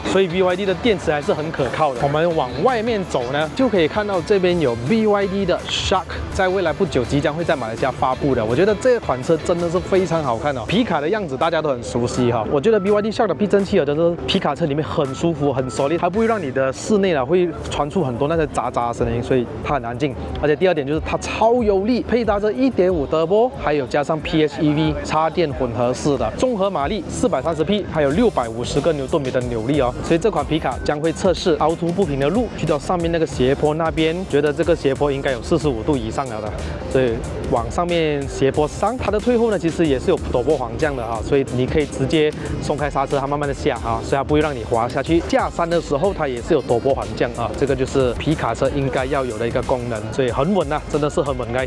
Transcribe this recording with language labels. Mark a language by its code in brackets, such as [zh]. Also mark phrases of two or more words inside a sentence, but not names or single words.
[zh] 所以 BYD 的電池還是很可靠的。我們往外面走呢，就可以看到這邊有 BYD 的 Shark， 在未來不久即將會在馬來西亞發布的。我覺得這款車真的是非常好看哦，皮卡的樣子大家都很熟悉哈。我覺得 BYD Shark 的避震器真的是皮卡車裡面很舒服、很solid，它不會讓你的室內會傳出很多那些喳喳的聲音，所以它很安靜。而且第二點就是它超有力，配搭着 1.5 Turbo，還有加上 PHEV 插電混合式的，綜合馬力430匹，還有650個牛頓米的扭力哦。所以這款皮卡將會測試凹凸不平的路，去到上面那個斜坡那邊，覺得這個斜坡應該有45 度以上了的，所以往上面斜坡上，它的退後呢其實也是有陡坡緩降的哈，所以你可以直接鬆開剎車，它慢慢的下哈，所以它不會讓你滑下去。下山的時候它也是有陡坡緩降啊，這個就是皮卡車應該要有的一個功能，所以很穩啊，真的是很穩該。